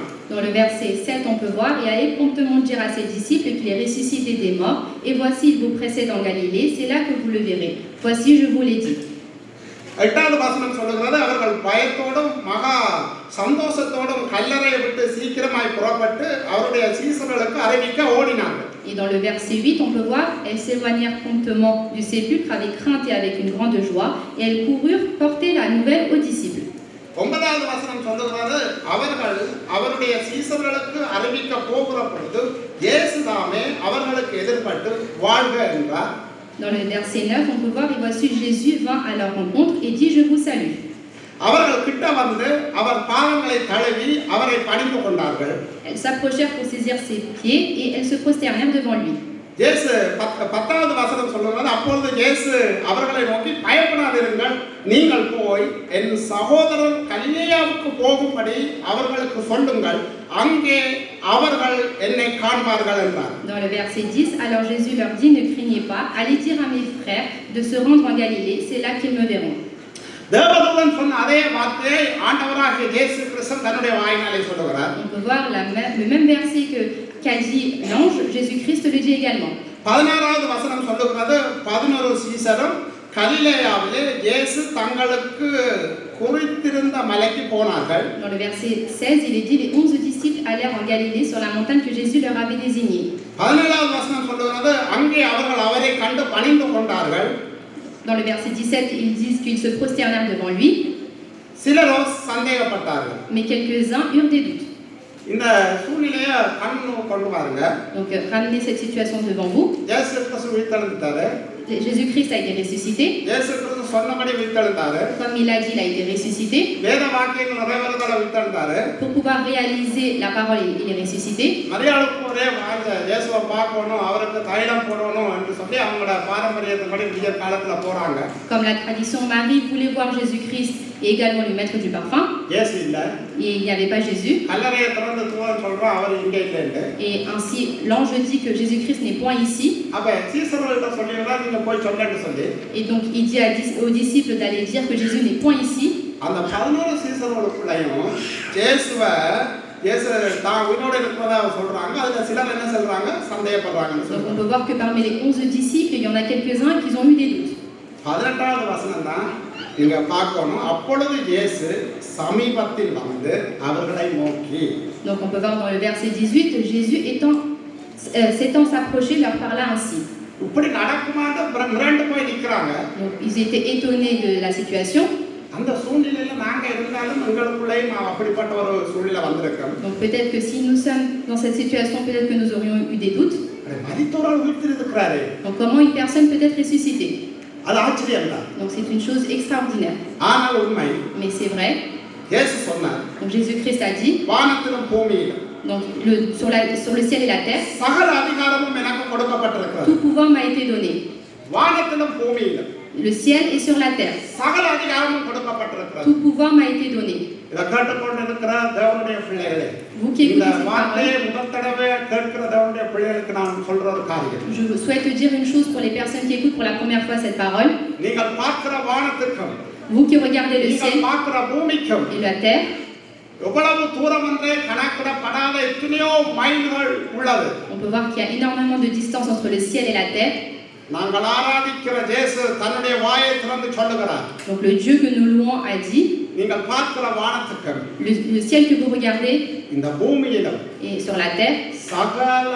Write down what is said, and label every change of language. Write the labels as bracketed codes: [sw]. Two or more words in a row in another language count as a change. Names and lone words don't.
[fr] Dans le verset 7, on peut voir, et allez promptement dire à ses disciples qu'il est ressuscité des morts, et voici il vous précède en Galilée, c'est là que vous le verrez. Voici, je vous l'ai dit. [ta] 8வது வசனம் சொல்லுகிறது, அவர்கள் பயத்தோடும் மகா சந்தோஷத்தோடும் கல்லறையை விட்டு சீக்கிரமாய் புறப்பட்டு அவருடைய சீசர்களுக்கு அறிவிக்க ஓடினார்கள். [fr] Et dans le verset 8, on peut voir, elles s'éloignèrent promptement du sépulcre avec crainte et avec une grande joie, et elles coururent porter la nouvelle aux disciples. [ta] 9வது வசனம் சொல்லுகிறது, அவர்கள் அவருடைய சீசர்களுக்கு அறிவிக்க போகிற பொழுது இயேசுதாமே அவர்களுக்கு எதிர்பட்டு வாழ்க என்றார். [fr] Dans le verset 9, on peut voir, et voici Jésus vint à leur rencontre et dit, je vous salue. [ta] அவர்கள் கிட்ட வந்து அவர் பாதங்களை தழுவி அவரை பணிந்து கொண்டார்கள். [fr] Elles s'approchèrent pour saisir ses pieds et elles se prosternèrent devant lui. [ta] இயேசு 10வது வசனம் சொல்லுகிறது, அப்பொழுது இயேசு அவர்களை நோக்கி, பயப்படாதிருங்கள், நீங்கள் போய் என் சகோதரர் கலிலேயாவுக்கு போகும்படி அவர்களுக்கு சொல்லுங்கள், அங்கே அவர்கள் என்னை காண்பார்கள் என்றார். [fr] Dans le verset 10, alors Jésus leur dit, ne craignez pas, allez dire à mes frères de se rendre en Galilée, c'est là qu'ils me verront. [ta] தேவதூதன் சொன்ன அதே வார்த்தையை ஆண்டவராகிய இயேசு கிறிஸ்து தன்னுடைய வாயினாலே சொல்லுகிறார். [fr] On peut voir le même verset qu'a dit l'ange, Jésus-Christ le dit également. [ta] 16வது வசனம் சொல்லுகிறது, 11 சீசரும் கலிலேயாவிலே இயேசு தங்களுக்கு குறித்திருந்த மலைக்கு போனார்கள். [fr] Dans le verset 16, il est dit, les 11 disciples allèrent en Galilée sur la montagne que Jésus leur avait désignée. [ta] 17வது வசனம் சொல்லுகிறது, அங்கே அவர்கள் அவரை கண்டு பணிந்து கொண்டார்கள். [fr] Dans le verset 17, ils disent qu'ils se prosternèrent devant lui. [ta] சிலரோ சந்தேகப்பட்டார்கள். [fr] Mais quelques-uns eurent des doutes. [ta] இந்த சூழ்நிலையை கண்ணு கொண்டு பாருங்க. [fr] Donc ramenez cette situation devant vous. [ta] இயேசு கிறிஸ்து உயிர்த்தெழுந்தாரு. [fr] Jésus-Christ a été ressuscité. [ta] இயேசு கிறிஸ்து சொன்னபடி உயிர்த்தெழுந்தாரு. [fr] Comme il a dit, il a été ressuscité. [ta] வேத வாக்கியங்கள் நிறைவேறதல உயிர்த்தெழுந்தாரு. [fr] Pour pouvoir réaliser la parole, il est ressuscité. [ta] மரியாளுக்கு ஒரே வாஞ்சை, இயேசுவை பார்க்கணும், அவருக்கு தைலம் போடணும் என்று சொல்லி அவங்களோட பாரம்பரியத்தின்படி விடிய காலத்துல போறாங்க. [fr] Comme la tradition, Marie voulait voir Jésus-Christ et également lui mettre du parfum. [ta] இயேசு இல்ல. [fr] Et il n'y avait pas Jésus. [ta] கல்லறையை திறந்து தூரம் சொல்றோம், அவர் இங்கே இல்லைன்னு. [fr] Et ainsi, l'ange dit que Jésus-Christ n'est point ici. [ta] அப்ப சீசர்கள்ட்ட சொல்லிடுறா, நீங்க போய் சொல்லுன்னு சொல்லி. [fr] Et donc, il dit aux disciples d'aller dire que Jésus n'est point ici. [ta] அந்த 11 சீசர்களுக்குள்ளேயும் இயேசுவை இயேசு தான் உயிரோடு இருக்கிறதா சொல்றாங்க. அதுல சிலர் என்ன சொல்றாங்க, சந்தேகப்படுறாங்கன்னு [fr] Donc, [ta] சொல்றாங்க. [fr] on peut voir que parmi les 11 disciples, il y en a quelques-uns qui ont eu des doutes. [ta] 18வது வசனம் தான் நீங்க பார்க்கணும். அப்பொழுது இயேசு சமீபத்தில் வந்து அவர்களை நோக்கி. [fr] Donc, on peut voir dans le verset 18, Jésus s'étant s'approché, leur parla ainsi. [ta] இப்படி நடக்குமான்னு மிரண்டு போய் நிற்கிறாங்க. [fr] Donc, ils étaient étonnés de la situation. [ta] அந்த சூழ்நிலையில நாங்க இருந்தாலும் எங்களுக்குள்ளேயும் அப்படிப்பட்ட ஒரு சூழ்நிலை வந்திருக்கோம். [fr] Donc, peut-être que si nous sommes dans cette situation, peut-être que nous aurions eu des doutes. [ta] மரித்தோரால் உயிர்த்திருக்கிறாரு. [fr] Donc, comment une personne peut être ressuscitée? [ta] அது ஆச்சரியம் தான். [fr] Donc, c'est une chose extraordinaire. [ta] ஆனால் உண்மை. [fr] Mais c'est vrai. [ta] இயேசு சொன்னார். [fr] Donc, Jésus-Christ a dit, [ta] வானத்திலும் பூமியிலும் [fr] donc, sur le ciel et la terre, [ta] சகல அதிகாரமும் எனக்கு கொடுக்கப்பட்டிருக்கிறது. [fr] tout pouvoir m'a été donné. [ta] வானத்திலும் பூமியிலும் [fr] Le ciel et sur la terre, [ta] சகல அதிகாரமும் கொடுக்கப்பட்டிருக்கிறது. [fr] tout pouvoir m'a été donné. [ta] இதை கேட்டுக்கொண்டிருக்கிற தேவனுடைய பிள்ளைகளே, [fr] Vous qui [ta] இந்த [fr] écoutez cette [ta] வார்த்தையை [fr] parole, [ta] முதல் தடவை கேட்கிற தேவனுடைய பிள்ளைகளுக்கு நான் சொல்ற ஒரு காரியம், [fr] je souhaite dire une chose pour les personnes qui écoutent pour la première fois cette parole. [ta] நீங்கள் பார்க்கிற வானத்திற்கும் [fr] Vous qui regardez le [ta] நீங்கள் [fr] ciel [ta] பார்க்கிற பூமிக்கும் [fr] et la terre, [ta] எவ்வளவு தூரம் என்றே கணக்கிடப்படாத எத்தனையோ மைல்கள் உள்ளது. [fr] on peut voir qu'il y a énormément de distance entre le ciel et la terre. [ta] நாங்கள் ஆராதிக்கிற இயேசு தன்னுடைய வாயை திறந்து சொல்லுகிறார். [fr] Donc le Dieu que nous louons a dit, [ta] நீங்கள் பார்க்கிற வானத்துக்கும் [fr] le ciel que vous regardez [ta] இந்த பூமியிலும் [fr] et sur la terre, [ta] சகல அதிகாரமும்